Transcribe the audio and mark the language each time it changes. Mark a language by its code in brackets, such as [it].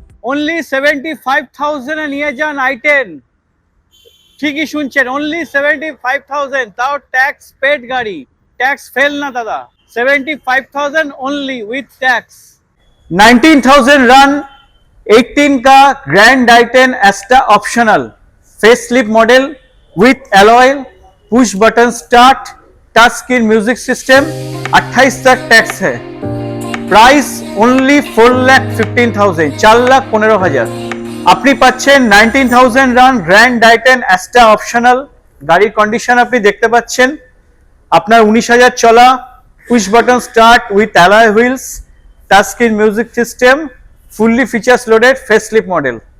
[bn] Only 75,000 এ নিয়ে যান i10। ঠিকই শুনছেন, অনলি 75,000, তাও ট্যাক্স পেড গাড়ি, ট্যাক্স ফেল না দাদা। [en] 75,000 only with tax. [hi] 19,000 रन, 18 का grand i10 एस्टा optional face slip model with alloy, push button start, touch screen music system, 28 तक टैक्स है। [bn] Price only 4,15,000, 4,15,000। আপনি পাচ্ছেন 19,000 run grand i10 Astra optional. গাড়ির condition আপনি দেখতে পাচ্ছেন, আপনার 19,000 চলা, push button start with alloy wheels, touch screen music system, fully features loaded face slip model.